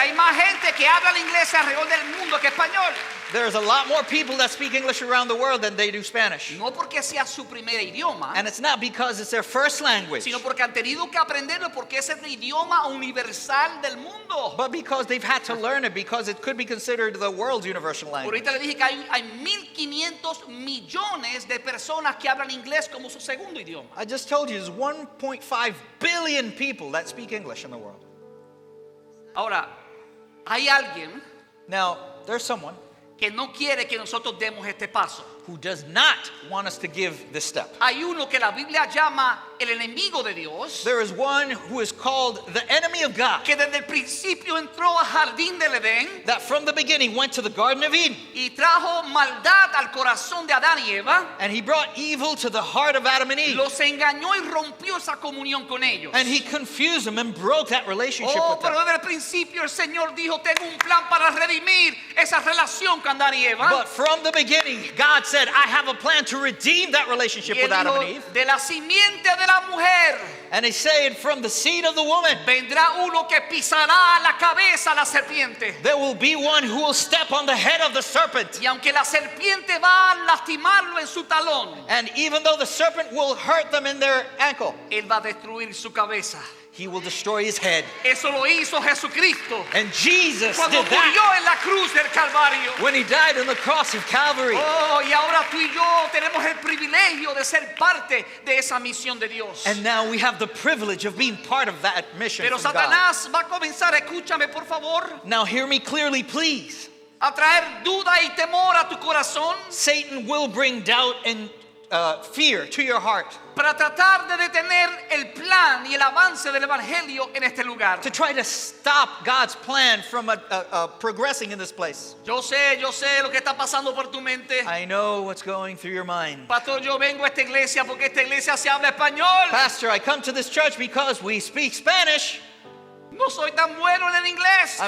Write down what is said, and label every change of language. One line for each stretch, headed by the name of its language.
Spanish: hay más gente que habla el inglés alrededor del mundo que español.
English: There's a lot more people that speak English around the world than they do Spanish.
Spanish: No porque sea su primer idioma,
English: And it's not because it's their first language,
Spanish: sino porque han tenido que aprenderlo porque es el idioma universal del mundo.
English: but because they've had to learn it because it could be considered the world's universal language.
Spanish: Ahorita le dije que hay 1.500 millones de personas que hablan inglés como su segundo idioma.
English: I just told you there's 1.5 billion people that speak English in the world.
Spanish: Ahora, hay alguien
English: Now, there's someone
Spanish: que no quiere que nosotros demos este paso.
English: who does not want us to give this step.
Spanish: Hay uno que la Biblia llama el enemigo de Dios,
English: There is one who is called the enemy of God,
Spanish: que desde el principio entró al jardín del Edén
English: that from the beginning went to the Garden of Eden,
Spanish: y trajo maldad al corazón de Adán y Eva,
English: and he brought evil to the heart of Adam and Eve.
Spanish: los engañó y rompió esa comunión con ellos.
English: And he confused them and broke that relationship
Spanish: Oh,
English: with them.
Spanish: pero desde el principio el Señor dijo, tengo un plan para redimir esa relación con Adán y Eva.
English: But from the beginning, God said, I have a plan to redeem that relationship
Spanish: Y él
English: with Adam and
Spanish: dijo,
English: Eve.
Spanish: de la simiente de la mujer
English: And he said, from the seed of the woman,
Spanish: vendrá uno que pisará la cabeza a la serpiente.
English: there will be one who will step on the head of the serpent.
Spanish: Y aunque la serpiente va a lastimarlo en su talón,
English: And even though the serpent will hurt them in their ankle,
Spanish: él va a destruir su cabeza.
English: he will destroy his head.
Spanish: Eso lo hizo Jesucristo
English: And Jesus
Spanish: cuando
English: did that
Spanish: murió en la cruz del Calvario.
English: when he died on the cross of Calvary.
Spanish: Oh, y ahora tú y yo tenemos el privilegio de ser parte de esa misión de Dios.
English: And now we have the privilege of being part of that mission
Spanish: Pero
English: from God.
Spanish: Satanás va a comenzar, escúchame por favor,
English: Now hear me clearly, please.
Spanish: a traer duda y temor a tu corazón
English: Satan will bring doubt and fear to your heart
Spanish: para tratar de detener el plan y el avance del Evangelio en este lugar.
English: to try to stop God's plan from progressing in this place.
Spanish: Yo sé lo que está pasando por tu mente.
English: I know what's going through your mind.
Spanish: Pastor, yo vengo a esta iglesia porque esta iglesia se habla español.
English: Pastor, I come to this church because we speak Spanish.
Spanish: No soy tan bueno en el inglés.